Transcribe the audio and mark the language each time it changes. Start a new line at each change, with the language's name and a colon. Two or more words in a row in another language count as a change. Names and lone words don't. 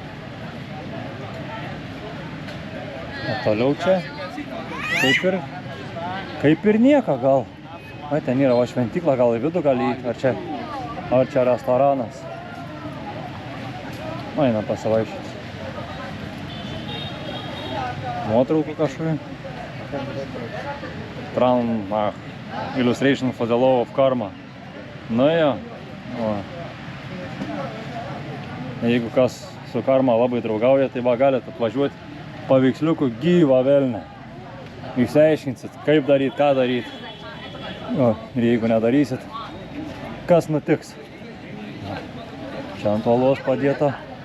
Lithuanian: O toliau čia kaip ir nieko gal. Va, ten yra va šventykla, gal į vidų gali įti, ar čia restoranas. Einam pasivaišyti. Nuotraukų kažkokių.
English: Illustration for the law of karma.
Lithuanian: Nu jo. O. Jeigu kas su karma labai draugauja, tai va galite atvažiuoti paveiksliukų gyvą velnę. Išsiaiškinsit, kaip daryt, ką daryt. O, ir jeigu nedarysit, kas nutiks. Čia ant uolos padėta.